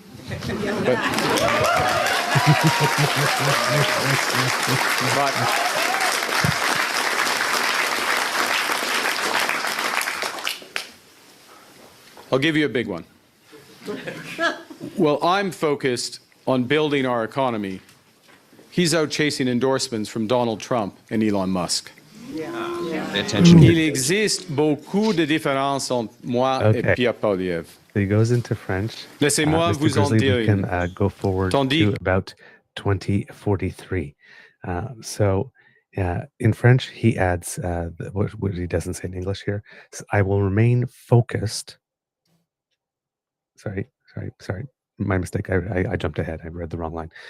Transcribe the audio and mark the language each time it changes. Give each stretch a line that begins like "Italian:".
English: But I'll give you a big one. Well, I'm focused on building our economy. He's out chasing endorsements from Donald Trump and Elon Musk.
French: Il existe beaucoup de différences entre moi et Pierre Poilievre.
English: He goes into French.
French: Laissez-moi vous en dire.
English: We can go forward to about 2043. In French, he adds what he doesn't say in English here. I will remain focused. Sorry. My mistake. I jumped ahead. I read the wrong line.